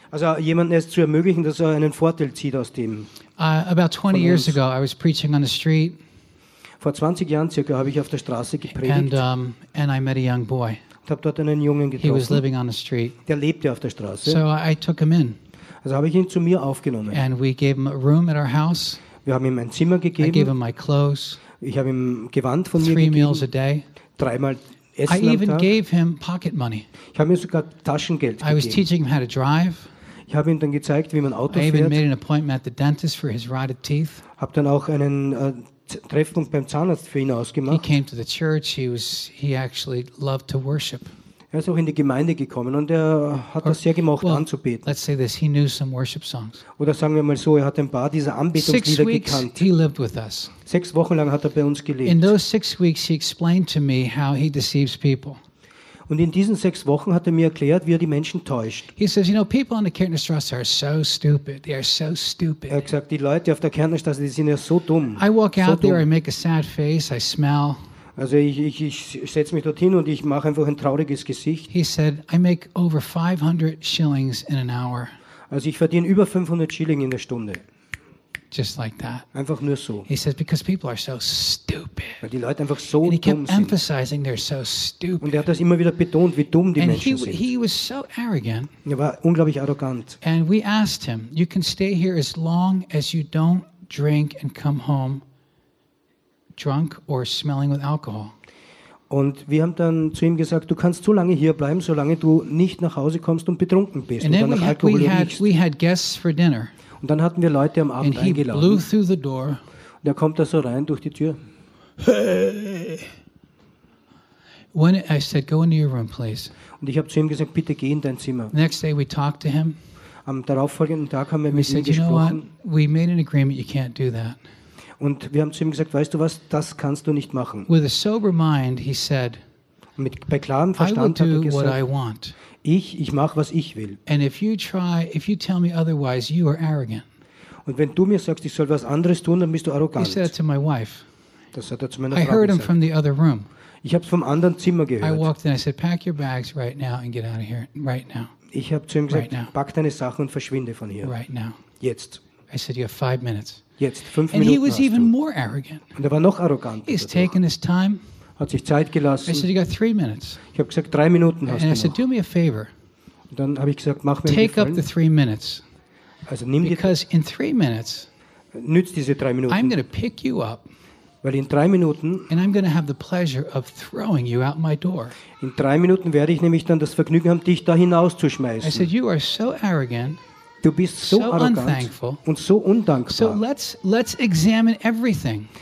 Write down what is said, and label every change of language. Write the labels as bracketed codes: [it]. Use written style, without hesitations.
[de] Also jemanden es zu ermöglichen, dass er einen Vorteil zieht aus dem. [en] About 20 years ago, I was preaching on the street. [de] Vor 20 Jahren circa habe ich auf der Straße gepredigt. [en] And I met a young boy. [de] Ich habe dort einen Jungen getroffen. [en] He was living on the street. [de] Der lebte auf der Straße. [en] So I took him in. [de] Also habe ich ihn zu mir aufgenommen. [en] And we gave him a room at our house. [de] Wir haben ihm ein Zimmer gegeben. [en] I gave him my clothes. [de] Ich habe ihm Gewand von [en] Three [de] mir gegeben. [en] Meals a day. [de] Dreimal Essen am Tag. [en] I even gave him pocket money. [de] Ich habe ihm sogar Taschengeld gegeben. [en] I was teaching him how to drive. [de] Ich habe ihm dann gezeigt, wie man Auto fährt. [en] I even made an appointment at the dentist for his rotted teeth. [de] Habe dann auch einen Treffpunkt beim Zahnarzt für ihn ausgemacht. [en] He came to the church. He actually loved to worship. [de] Er ist auch in die Gemeinde gekommen und er hat das sehr gemocht, [en] well, [de] anzubeten. [en] Let's say this, he knew some worship songs. [de] Oder sagen wir mal so, er hat ein paar dieser Anbetungslieder gekannt. [en] He lived with us. [de] 6 Wochen lang hat er bei uns gelebt. [en] In those 6 weeks, he explained to me how he deceives people. [de] Und in diesen 6 Wochen hat er mir erklärt, wie er die Menschen täuscht. [en] He says, you know, people on the Kärntnerstraße are so stupid. They are so stupid. [de] Er hat gesagt, die Leute auf der Kärntnerstraße, die sind ja so dumm. [en] I walk out there, I make a sad face, I smell. [de] Also ich setz mich dorthin und ich mache einfach ein trauriges Gesicht. [en] He said, I make over 500 shillings in an hour. [de] Also ich verdiene über 500 Schilling in der Stunde. [en] Just like that. [de] Einfach nur so. [en] He said, because people are so stupid. [de] Weil die Leute einfach so [en] and [de] dumm sind. [en] He kept emphasizing they're so stupid. [de] Und er hat das immer wieder betont, wie dumm die [en] and [de] Menschen [en] he, [de] sind. [en] He was so arrogant. [de] Er war unglaublich arrogant. [en] And we asked him, you can stay here as long as you don't drink and come home drunk or smelling with alcohol. [de] Und wir haben dann zu ihm gesagt, du kannst so lange hier bleiben, solange du nicht nach Hause kommst und betrunken bist und dann nach Alkohol riechst. [en] We had guests for dinner. [de] Und dann hatten wir Leute am Abend eingeladen. [en] And he blew through the door. [de] Und er kommt da so rein durch die Tür. [en] When I said, go into your room, please. [de] Und ich habe zu ihm gesagt, bitte geh in dein Zimmer. [en] Next day we talked to him. [de] Am darauffolgenden Tag haben wir mit ihm gesprochen. [en] You know what? We made an agreement, you can't do that. [de] Und wir haben zu ihm gesagt, weißt du was, das kannst du nicht machen. [en] With a sober mind, he said, [de] bei klarem Verstand [en] I will do [de] hat er gesagt, ich mache, was ich will. [en] And if you try, if you tell me otherwise, you are arrogant. [de] Und wenn du mir sagst, ich soll was anderes tun, dann bist du arrogant. [en] He said to my wife. [de] Das hat er zu meiner [en] I [de] Frau [en] heard [de] gesagt. [en] Him from the other room. [de] Ich habe es vom anderen Zimmer gehört. [en] I walked in, I said, pack your bags right now and get out of here, right now. [de] Ich habe zu ihm gesagt, right pack deine Sachen und verschwinde von hier. [en] Right now. [de] Jetzt. [en] I said, you have 5 minutes. [de] Jetzt, 5 Minuten. [en] And he was even more arrogant. [de] Und er war noch arroganter. [en] He's taken his time. [de] Hat sich Zeit gelassen. [en] I said, you got 3 minutes. [de] Ich habe gesagt, 3 Minuten hast du noch. [en] And I said, do me a favor. [de] Und dann habe ich gesagt, mach mir [en] take [de] einen Gefallen. [en] Take up the 3 minutes. [de] Also nimm [en] because [de] die [en] in 3 minutes, [de] nützt diese 3 Minuten. [en] I'm going to pick you up. [de] Weil in 3 Minuten. [en] And I'm going to have the pleasure of throwing you out my door. [de] In 3 Minuten werde ich nämlich dann das Vergnügen haben, dich da hinauszuschmeißen. [en] I said, you are so arrogant. [de] Du bist so arrogant und so undankbar. [en] So let's examine everything.